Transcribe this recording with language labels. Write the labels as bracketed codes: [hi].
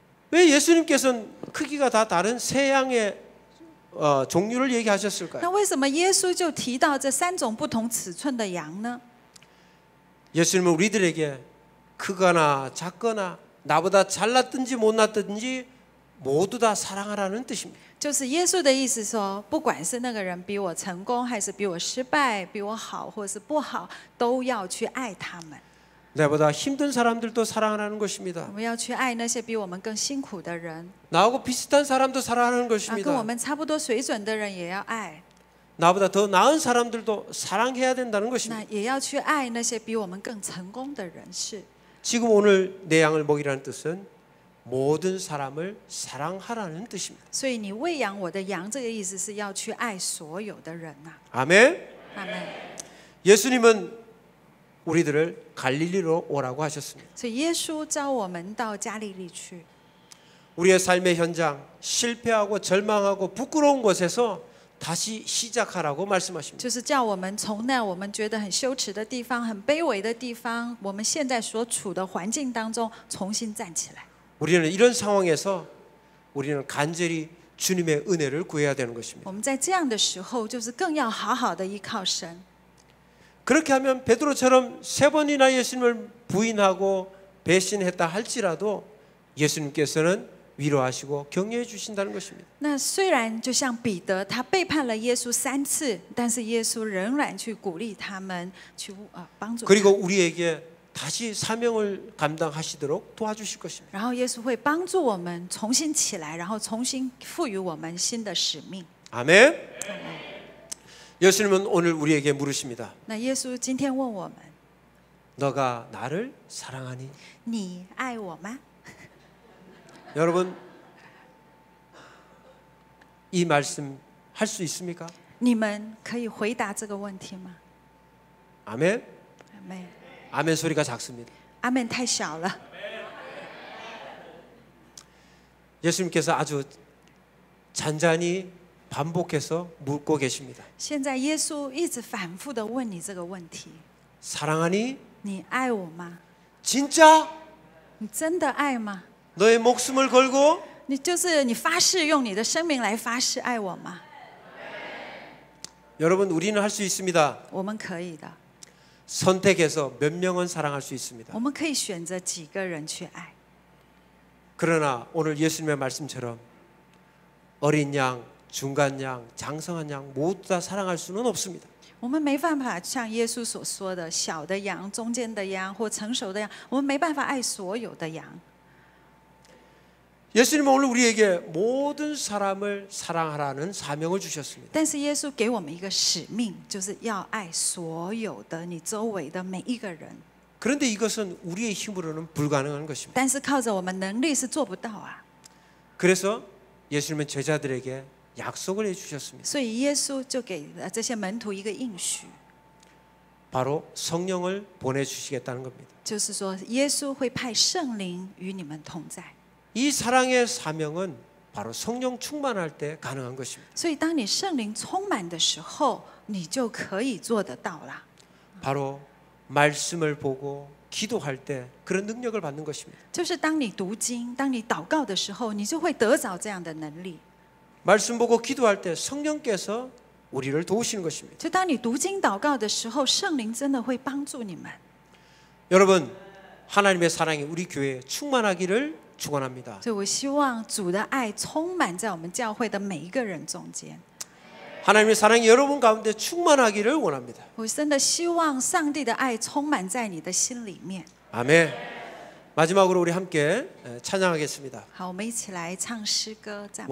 [ko] 왜 예수님께서는 크기가 다 다른 새 양의 종류를 얘기하셨을까요? [zh] 那为什么耶稣就提到这3种不同尺寸的羊呢？ [ko] 예수님은 우리들에게 크거나 작거나 나보다 잘났든지 못났든지 모두 다 사랑하라는 뜻입니다. [zh] 就是耶稣的意思说，不管是那个人比我成功，还是比我失败，比我好或是不好，都要去爱他们。 [ko] 나보다 힘든 사람들도 사랑하라는 것입니다. [zh] 我们要去爱那些比我们更辛苦的人， [ko] 나하고 비슷한 사람도 사랑하는 [zh] 跟我 [ko] 것입니다. [zh] 们差不多水准的人也要爱。 [ko] 나보다 더 나은 사람들도 사랑해야 된다는 [zh] 那 [ko] 것입니다. [zh] 也要去爱那些比我们更成功的人士。 [ko] 지금 오늘 내 양을 먹이라는 뜻은 모든 사람을 사랑하라는 뜻입니다. [zh] 所以你喂养我的羊，这个意思是要去爱所有的人呐、 [ko] 아멘. [zh] 阿门。 [ko] 예수님은 우리들을 갈릴리로 오라고 하셨습니다. [zh] 所以耶稣召我们到加利利去。 [ko] 우리의 삶의 현장, 실패하고 절망하고 부끄러운 곳에서 다시 시작하라고 말씀하십니다. [zh] 就是叫我们从那我们觉得很羞耻的地方、很卑微的地方，我们现在所处的环境当中重新站起来。 [ko] 우리는 이런 상황에서 우리는 간절히 주님의 은혜를 구해야 되는 것입니다. [zh] 我们在这样的时候，就是更要好好的依靠神。 [ko] 그렇게 하면 베드로처럼 3번이나 예수님을 부인하고 배신했다 할지라도 예수님께서는 위로하시고 격려해 주신다는 것입니다. [zh] 那虽然就像彼得，他背叛了耶稣3次，但是耶稣仍然去鼓励他们，去帮助他们。 [ko] 그리고 우리에게 다시 사명을 감당하시도록 도와주실 것입니다. [zh] 然后耶稣会帮助我们重新起来，然后重新赋予我们新的使命。 [ko] 아멘. 예수님은 오늘 우리에게 물으십니다. [zh] 那耶稣今天问我们： [ko] 너가 나를 사랑하니? [zh] 你爱我吗？ [ko] 여러분 이 말씀 할 수 있습니까? [zh] 你们可以回答这个问题吗？ [ko] 아멘. [zh] 阿门。 [ko] 아멘 소리가 작습니다. [zh] 阿门太小了。 [ko] 예수님께서 아주 잔잔히 반복해서 묻고 계십니다. [zh] 现在耶稣一直反复的问你这个问题： [ko] 사랑하니? [zh] 你爱我吗？ [ko] 진짜? [zh] 你真的爱吗？ [ko] 너의 목숨을 걸고 [zh] 你发誓用你的生命来发誓爱我吗？ [ko] 여러분 우리는 할 수 있습니다. [zh] 我们可以的， [ko] 선택해서 몇 명은 사랑할 수 있습니다. [zh] 我们可以选择几个人去爱。 [ko] 그러나 오늘 예수님의 말씀처럼 어린 양, 중간 양, 장성한 양 모두 다 사랑할 수는 없습니다. [zh] 我们没办法像耶稣所说的，小的羊、中间的羊或成熟的羊，我们没办法爱所有的羊。 [ko] 예수님은 오늘 우리에게 모든 사람을 사랑하라는 사명을 주셨습니다. [zh] 但是耶稣给我们一个使命，就是要爱所有的你周围的每一个人。 [ko] 그런데 이것은 우리의 힘으로는 불가능한 것입니다. [zh] 但是靠着我们能力是做不到啊。 [ko] 그래서 예수님은 제자들에게 약속을 해주셨습니다. [zh] 所以耶稣就给了这些门徒一个应许， [ko] 바로 성령을 보내주시겠다는 겁니다. [zh] 就是说耶稣会派圣灵与你们同在。 [ko] 이 사랑의 사명은 바로 성령 충만할 때 가능한 것입니다. [zh] 所以当你圣灵充满的时候，你就可以做得到啦。 [ko] 바로 말씀을 보고 기도할 때 그런 능력을 받는 것입니다. [zh] 就是当你读经、当你祷告的时候，你就会得着这样的能力。 [ko] 말씀 보고 기도할 때 성령께서 우리를 도우시는 것입니다. [zh] 就当你读经祷告的时候，圣灵真的会帮助你们。 [ko] 여러분 하나님의 사랑이 우리 교회에 충만하기를 축원합니다. [zh] 所以我希望主的爱充满在我们教会的每一个人中间。 [ko] 하나님의 사랑이 여러분 가운데 충만하기를 원합니다. [zh] 我真的希望上帝的爱充满在你的心里面。 [ko] 아멘. 마지막으로 우리 함께 찬양하겠습니다. [zh] 好，我们一起来唱诗歌赞美。